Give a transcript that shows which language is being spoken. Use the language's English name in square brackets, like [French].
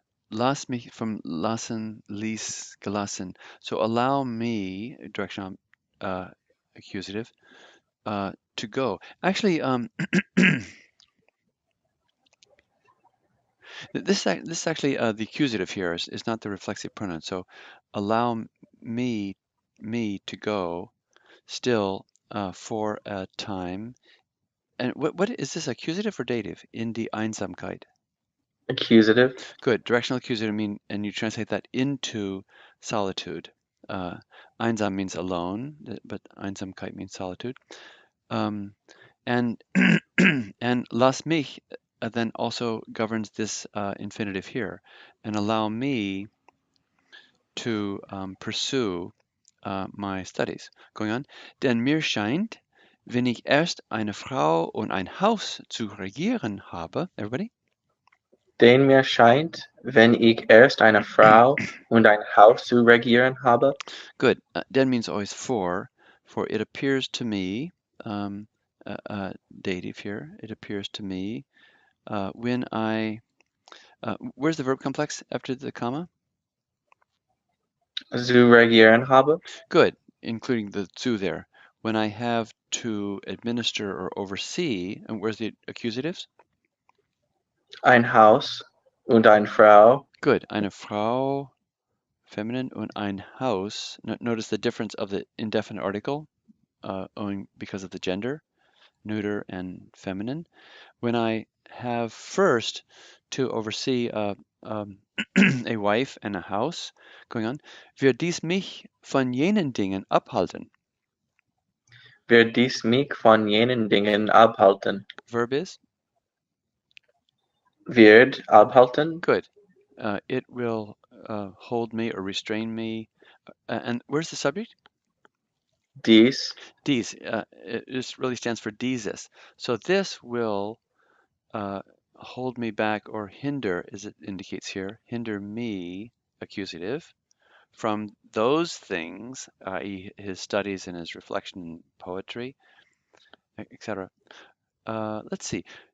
[German] Lass mich from lassen, ließ, gelassen. [English] So allow me, direction accusative, to go. Actually, this is actually the accusative here is not the reflexive pronoun. So allow me to go still for a time. And what is this, accusative or dative? [German] In die Einsamkeit. [English] Accusative. Good. Directional accusative mean, and you translate that into solitude. Uh, Einsam means alone, but Einsamkeit means solitude. And and lass mich then also governs this infinitive here, and allow me to pursue my studies. Going on. [German] Denn mir scheint, wenn ich erst eine Frau und ein Haus zu regieren habe, [English] everybody? [German] Den mir scheint, wenn ich erst eine Frau und ein Haus zu regieren habe. [English] Good. Den means always for it appears to me, dative here, it appears to me, when where's the verb complex after the comma? [German] Zu regieren habe. [English] Good, including the zu there. When I have to administer or oversee, and where's the accusatives? [German] Ein Haus und eine Frau. [English] Good. [German] Eine Frau, feminine, und ein Haus. [English] Notice the difference of the indefinite article, owing because of the gender, neuter and feminine. When I have first to oversee a wife and a house, going on, [German] wird dies mich von jenen Dingen abhalten. Wird dies mich von jenen Dingen abhalten. [English] Verb is? [German] Wird abhalten. [English] Good. It will hold me or restrain me. And where's the subject? [German] Dies. Dies. [English] It just really stands for dieses. So this will hold me back or hinder, as it indicates here, hinder me, accusative, from those things, i.e., his studies and his reflection in poetry, etc. Let's see.